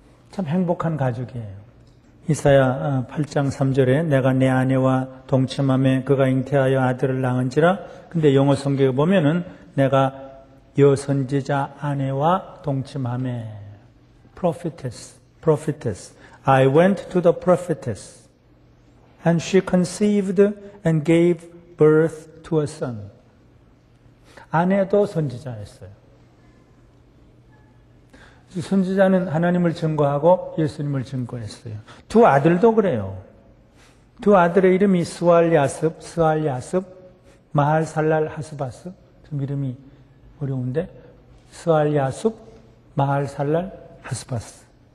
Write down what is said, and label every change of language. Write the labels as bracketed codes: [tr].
[ko] 참 행복한 가족이에요. 이사야 8장 3절에 내가 내 아내와 동침함에 그가 잉태하여 아들을 낳은지라. 근데 영어 성경에 보면은 내가 여선지자 아내와 동침함에 prophetess. [en] I went to the prophetess and she conceived and gave birth to a son. [ko] 아내도 선지자였어요. 선지자는 하나님을 증거하고 예수님을 증거했어요. 두 아들도 그래요. 두 아들의 이름이 스알야습, 마할살랄 하스바스. 좀 이름이 어려운데 스알야습, 마할살랄 하스바스.